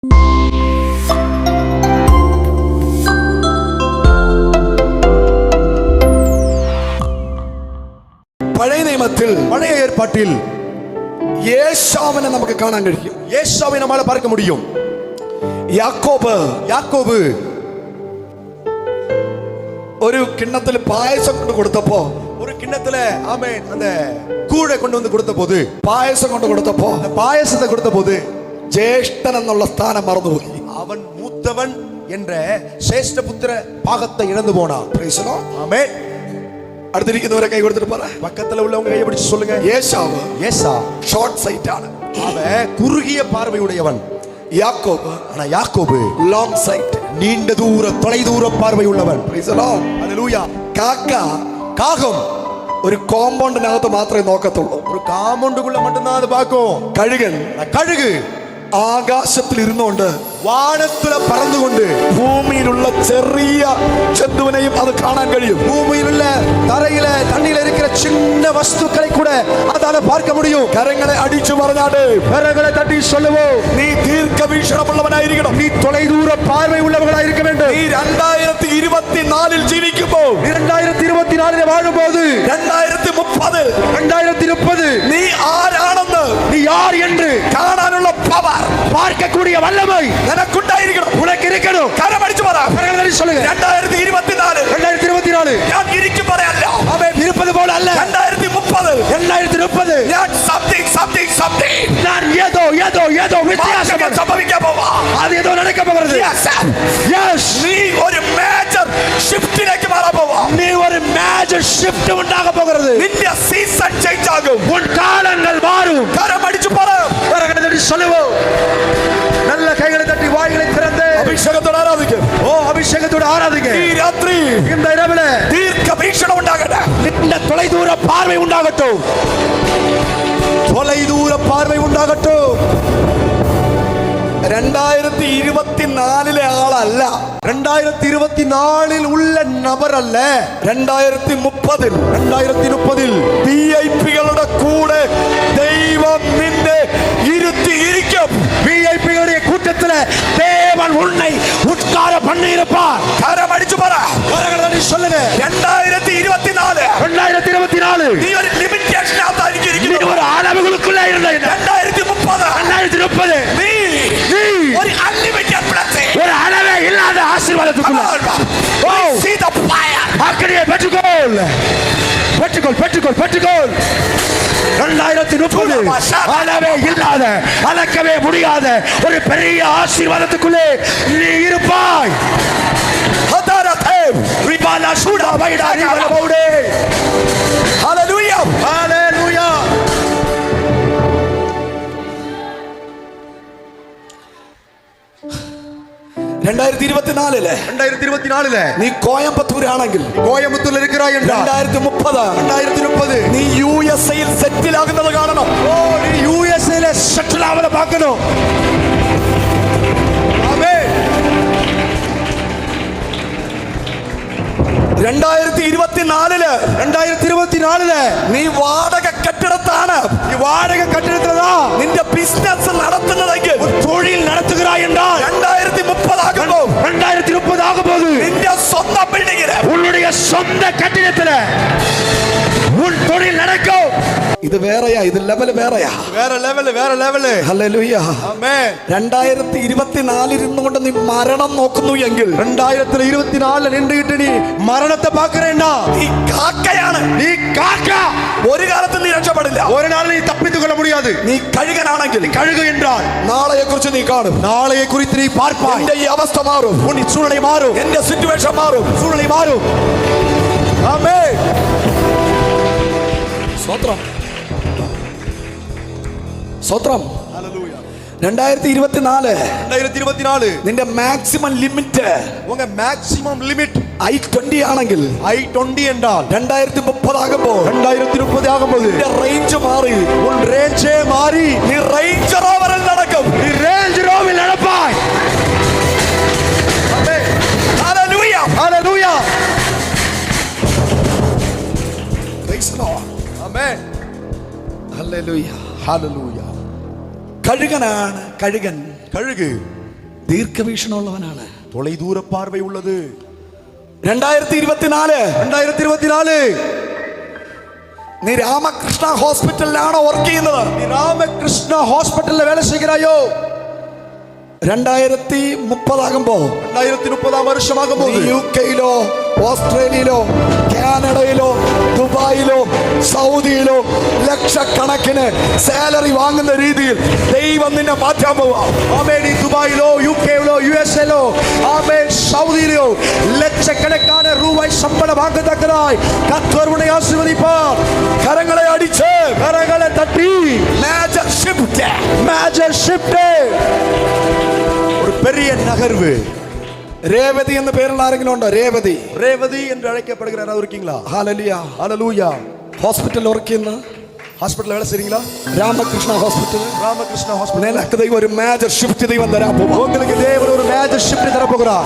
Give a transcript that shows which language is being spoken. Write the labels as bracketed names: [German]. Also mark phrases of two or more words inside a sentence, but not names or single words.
[Malayalam] പഴയ നിയമത്തിൽ, [Tamil] பழைய ஏற்பாட்டில் [Malayalam] യേശാവിനെ നമുക്ക് കാണാൻ കഴിയും. [Tamil] ஏசாவை நம்மால பார்க்க முடியும். யாக்கோபு [Malayalam] ഒരു കിണ്ണത്തിൽ പായസം കൊണ്ട് കൊടുത്തപ്പോ, [Tamil] ஒரு கிண்ணத்துல ஆமென் அந்த கூடை கொண்டு வந்து கொடுத்த போது, [Malayalam] പായസം കൊണ്ട് കൊടുത്തപ്പോ [Tamil] அந்த பாயசத்தை கொடுத்த போது [Malayalam] ജ്യേഷ്ഠൻ എന്നുള്ള സ്ഥാനം മറന്നുപോയി. [Tamil] அவன் மூத்தவன் என்ற சிரேஷ்ட புத்திர பாகத்தை இழந்து போனான். [English] Praise the Lord. [Tamil] ஆமென். [Malayalam] അടുത്തിരിക്കുന്നവരെ കൈ കൊടുത്തിട്ട് പറ, [Tamil] பக்கத்துல உள்ளவங்க கையை பிடிச்சு சொல்லுங்க. [Malayalam] യേശാവ് [Tamil] ஏசா [English] short sight ആണ്, [Tamil] அவன் குறுகிய பார்வை உடையவன். [Malayalam] യാക്കോബ് [Tamil] ஆனா யாக்கோபு [English] long sight, [Tamil] நீண்ட தூர தொலைதூர பார்வை உள்ளவன். [English] Praise the Lord. [Tamil] ஹல்லேலூயா. [Malayalam] കാക്ക [Tamil] காகம் [Malayalam] ഒരു കോമ്പൗണ്ടിനകത്ത് മാത്രമേ നോക്കത്തുള്ളൂ. [Tamil] ஒரு காம்பவுண்டுக்குள்ள மட்டும்தான் அது பார்க்கும். [Malayalam] കഴുകൻ [Tamil] கழுகு [Malayalam] ആകാശത്തിൽ ഇരുന്നുകൊണ്ട് [Tamil] வானத்துல பறந்து கொண்டு [Malayalam] ഭൂമിയിലുള്ള ചെറിയ ജന്തുവിനെയും അത് കാണാൻ കഴിയും. [Tamil] பூமியில் உள்ள தரையில தண்ணியில இருக்கிற சின்ன வஸ்துக்களை கூட அதால பார்க்க முடியும். [Malayalam] കരങ്ങളെ അടിച്ചു പറഞ്ഞാട്, [Tamil] கரங்களை தட்டி சொல்லுவோம், [Malayalam] നീ ദീർഘവീക്ഷണമുള്ളവനായിരിക്കണം. [Tamil] நீ தொலைதூர பார்வை உள்ளவர்களாக இருக்க வேண்டும். [Malayalam] നീ 2024 ജീവിക്കുമ്പോൾ, [Tamil] 2024 வாழும்போது, 2030 நீ [Malayalam] ആരാണെന്ന്, [Tamil] நீ யார் என்று [Malayalam] കാണാനുള്ള പവർ [Tamil] பார்க்கக்கூடிய வல்லமை [Malayalam] നിനക്കുണ്ടായിരിക്കണം. [Tamil] உனக்கு இருக்கணும். [Malayalam] കരമടിച്ചു പറ, [Tamil] கரங்களை தட்டி சொல்லுங்க. 2024 2024 [Malayalam] ഞാൻ ഇരിക്കും പറയല്ല, [Tamil] அவன் இருப்பது போல அல்ல. [Malayalam] 2030 ഞാൻ something [Tamil] நான் ஏதோ வித்தியாசம் [Malayalam] സംഭവിക്കാൻ പോവാ. [Tamil] அது ஏதோ நடக்க போகிறது. [English] Yes. [Malayalam] നീ ഒരു [English] major shift [Malayalam] മാറാൻ പോവാ. [Tamil] நீ ஒரு [English] major shift [Tamil] உண்டாக போகிறது. [Malayalam] നിന്റെ [English] season change [Malayalam] ആകും. [Tamil] உன் காலங்கள் மாறும். [Malayalam] കരമടിച്ചു പറ, [Tamil] கரங்களை தட்டி சொல்லுவோம். நல்ல கைகளை தட்டி வாய்களை திறந்து [Malayalam] അഭിഷേകത്തോടെ ആരാധിക്കും. [Tamil] அபிஷேகத்தோடு ஆராதிங்க. [Malayalam] ഈ രാത്രി [Tamil] இந்த இரவுல [Malayalam] ദീർഘവീക്ഷണം ഉണ്ടാകട്ടെ. [Tamil] இந்த தொலைதூர பார்வை உண்டாகட்டும். தொலைதூர பார்வை உண்டாகட்டும். [Malayalam] 2024 ആളല്ല, [Tamil] 2024 உள்ள நபர் அல்ல, [Malayalam] 2030 വിഐപികളുടെ കൂടെ ദൈവം നിന്നെ ഇരുത്തിയിരിക്കും. [Tamil] விஐபிகளுடைய கூட்டத்தில் தேவன் உன்னை உட்கார பண்ணி இருப்பார். [Malayalam] കരമടിച്ചു പറ, [Tamil] சொல்லுங்க. 2024 நீ [Malayalam] ഒരു ലിമിറ്റേഷനകത്തായിരിക്കും. [Tamil] ஒரு அளவுகளுக்குள்ள இருந்த [Malayalam] 2030 നീ ഒരു [English] unlimited blessing, [Tamil] ஒரு அளவே இல்லாத ஆசீர்வாதத்துக்குள்ள [English] see the fire. [Tamil] ஆக்கடியை பெற்றுக்கொள். 2030 அளவே இல்லாத, அளக்கவே முடியாத ஒரு பெரிய ஆசீர்வாதத்துக்குள்ளே நீ இருப்பாய். [Malayalam] ഹല്ലേലൂയ, ഹല്ലേലൂയ. 2024 നീ കോയമ്പത്തൂർ ആണെങ്കിൽ, [Tamil] கோயம்புத்தூர்ல இருக்கிறாய் என்றால் [Malayalam] 2030 നീ യുഎസ്എയിൽ സെറ്റിൽ ആകുന്നത് കാണണം. [Tamil] நீ யுஎஸ்ஏல செட்டில் ஆவத பார்க்கணும். ஆமென். [Malayalam] 2024 നീ വാടക കെട്ടിടത്താണ്, [Tamil] நீ வாடகை கட்டிடத்துலதா [Malayalam] നിന്റെ ബിസിനസ് നടത്തുന്നതെങ്കിൽ, [Tamil] தொழில் நடத்துகிறாய் என்றால் [Malayalam] 2030 ആകുമ്പോൾ [Tamil] 2030 ஆகும் போது [Malayalam] നിന്റെ സ്വന്തം ബിൽഡിംഗില്, [Tamil] உன்னுடைய சொந்த கட்டிடத்துல உன் தொழில் நடக்கும். [Malayalam] ഇത് വേറെയാ, ഇത് ലെവൽ വേറെയാ. [Tamil] வேற லெவல். [Malayalam] ഹല്ലേലൂയ. [Tamil] ஆமென். [Malayalam] 2024 ഇരുന്നുകൊണ്ട് നീ മരണം നോക്കുന്നു എങ്കിൽ, [Tamil] 2024 நின்றுகிட்டு நீ மரணத்தை பார்க்கறேன்னா [Malayalam] നീ കാക്കയാണ്. [Tamil] நீ காக்கா. [Malayalam] ഒരു കാലത്ത് നീ രക്ഷപ്പെടില്ല. [Tamil] ஒரு நாள் நீ தப்பித்துக் கொள்ள முடியாது. [Malayalam] നീ കഴുകനാണെങ്കിൽ, [Tamil] கழுகு என்றால் [Malayalam] നാളെയെ കുറിച്ച് നീ കാണും. [Tamil] நாளையை குறித்து நீ பார்ப்பாய். [Malayalam] എന്റെ ഈ അവസ്ഥ മാറും, [Tamil] உன் சூழ்நிலை மாறும். [Malayalam] എന്റെ സിറ്റുവേഷൻ മാറും, [Tamil] சூழ்நிலை மாறும். [Malayalam] ആമേൻ. സ്തോത്രം. 2024 നിന്റെ [English] maximum limit, [Tamil] உங்க [English] maximum limit [Malayalam] I20 ആണെങ്കിൽ, [Tamil] I20 என்றால் [Malayalam] 2030 ആകുമ്പോൾ [Tamil] 2030 ஆகும்போது [Malayalam] നിന്റെ റേഞ്ച് മാറി, [Tamil] உன் ரேஞ்சே மாறி [Malayalam] നീ റേഞ്ച് റോവറിൽ നടക്കും. [Tamil] நீ ரேஞ்ச் ரோவில் நடப்பாய். [Malayalam] ആമേൻ. ഹല്ലേലൂയ. [Tamil] ஹல்லேலூயா. [English] Praise the Lord. [Tamil] ஆமென். [Malayalam] ഹല്ലേലൂയ. [Tamil] ஹல்லேலூயா. [Malayalam] കഴുകനാണ്, കഴുകൻ. [Tamil] கழுகு [Malayalam] ദീർഘവീക്ഷണമുള്ളവനാണ്. [Tamil] தொலைதூர பார்வை உள்ளது. [Malayalam] 2024 നീ രാമകൃഷ്ണ ഹോസ്പിറ്റലിലാണോ വർക്ക് ചെയ്യുന്നത്? [Tamil] நீ ராமகிருஷ்ணா ஹாஸ்பிடல்ல வேலை செய்கிறாயோ? [Malayalam] 2030 ആകുമ്പോ [Tamil] 2030 வருஷமாகும்போது [Malayalam] യുകെയിലോ ഓസ്ട്രേലിയയിലോ കാനഡയിലോ ദുബായിലോ സൗദിയിലോ ലക്ഷക്കണക്കിന് സാലറി വാങ്ങുന്ന രീതിയിൽ ദൈവം നിന്നെ മാറ്റാൻ പോവാ. [Tamil] ஆமென். நீ துபாயிலோ யுகேலோ யுஎஸ்ஏலோ ஆமென் சவுதியிலோ லட்சக்கணக்கான ரூபாய் சம்பளம் வாங்கத்தக்கதாய் கர்த்தர் உன்னை ஆசீர்வதிப்பார். [Malayalam] കരങ്ങളെ അടിച്ച് [Tamil] கரங்களை தட்டி [English] major shift. major shift, [Tamil] ஒரு பெரிய நகர்வு. [Malayalam] രേവതി എന്ന പേരുള്ള ആരെങ്കിലും ഉണ്ടോ? രേവതി [Tamil] ரேவதி என்று அழைக்கப்படுகிற யாராவது இருக்கீங்களா? [Malayalam] ഹല്ലേലൂയ. [Tamil] ஹalleluya. [Malayalam] ഹോസ്പിറ്റലിൽ വർക്ക് ചെയ്യുന്ന [Tamil] ஹாஸ்பிடல்ல வேலை செய்றீங்களா? [Malayalam] രാമകൃഷ്ണ ഹോസ്പിറ്റൽ. [Tamil] ராமகிருஷ்ணா ஹாஸ்பிடல். [Malayalam] നിനക്ക് ദൈവം ഒരു [English] major shift [Malayalam] ദൈവം തരാൻ പോവാ. [Tamil] உங்களுக்கு தேவன் ஒரு [English] major shift [Tamil] தர போகிறார்.